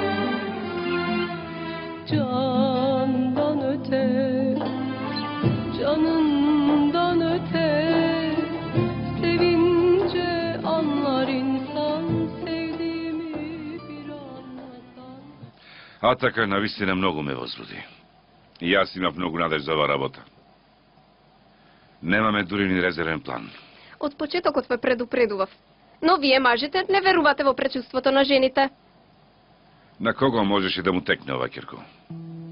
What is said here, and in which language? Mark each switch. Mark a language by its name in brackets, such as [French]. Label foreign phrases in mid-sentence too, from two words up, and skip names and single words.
[Turkish] Candan öte, canından öte, sevince anlar insan sevdiğimi bir anlatan. [Macedonian] Атака навистина многу ме возбуди. И јас имав многу надеж за оваа работа. Немаме дури ни резервен план. Од почетокот ве предупредував. Но вие мажите не верувате во пречувството на жените. На кого можеше да му текне ова, Кирко?